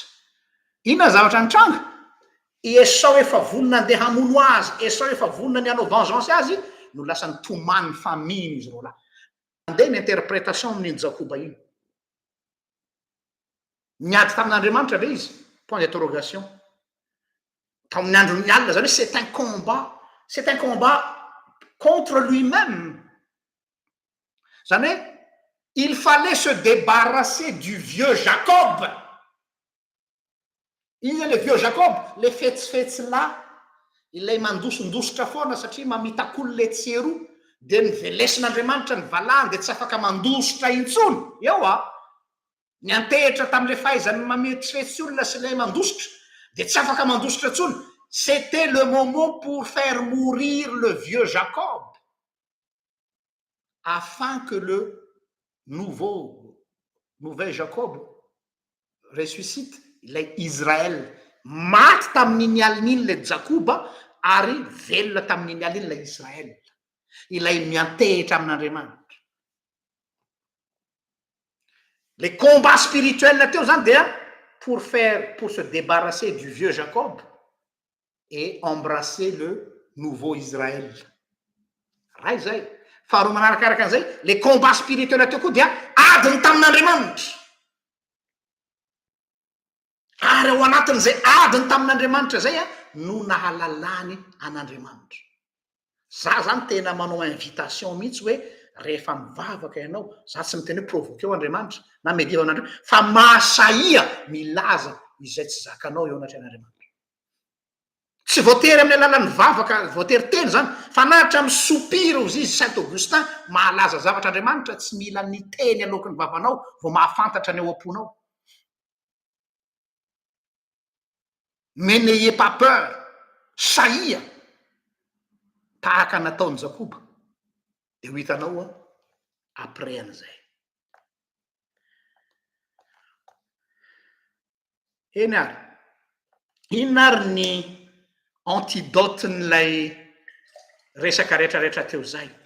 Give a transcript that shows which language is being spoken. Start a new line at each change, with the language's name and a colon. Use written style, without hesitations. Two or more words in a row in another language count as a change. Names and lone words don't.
Malagasy: Inona zavatra nitranga? Esau efa vonona andeha hamono azy, Esau efa vonona ny hanao vengeance azy, no lasa nitomany famille izy roa lahy. Andeha ny interprétation amin'iny Jakoba iny. Niady tamin'Andriamanitra le izy?
French: Point d'interrogation.
Malagasy: Tamin'ny andron'ny alina zany hoe
French: c'est un combat. C'est un combat contre lui-même.
Malagasy: Zany hoe
French: il fallait se débarrasser du vieux Jacob.
Malagasy: Iny
French: le vieux Jacob,
Malagasy: le fetsifetsy lahy ilay mandosondositra foana satria mamitakolo le tsieroa de nivelesin'Andriamanitra ny valany de tsy afaka mandositra intsony. Eo ny antehitra tamin'le fahaizany mametsifetsy olona sy le mandositra de tsy afaka mandositra intsony.
French: C'était le moment pour faire mourir le vieux Jacob afin que le nouvel Jacob ressuscite.
Malagasy: Ilay Israel maty tamin'iny alina iny le Jakoba ary velona tamin'iny alina iny le Israel. Ilay miantehitra amin'Andriamanitra.
French: Les combats spirituels
Malagasy: teo zany dia
French: pour se débarrasser du vieux Jacob et embrasser le nouveau Israël.
Malagasy: Raha zay. Faharoa manarakaraka an'izay,
French: les combats spirituels
Malagasy: teo koa dia adiny tamin'Andriamanitra. Ary ao anatin'izay adiny tamin'Andriamanitra zay no nahalalany an'Andriamanitra. Za zany tena manao invitation mihitsy hoe rehefa mivavaka ianao, za tsy miteny hoe provoqueo Andriamanitra na mediva an'Andriamanitra, fa mahasaia milaza izay tsy zakanao eo anatran'Andriamanitra. Tsy voatery amin'ny alalan'ny vavaka, voatery teny zany, fa nahatra amin'ny sopira ozy izy Saint Augustin mahalaza zavatra Andriamanitra, tsy mila ny teny alokin'ny vavanao vao mahafantatra ny ao am-ponao.
French: Mais n'ayez pas peur,
Malagasy: saia tahaka nataony Jakoba. De ho hitanao après an'izay. Eny ary, inona ary ny antidote-n'ilay resaka rehetrarehetra teo zay?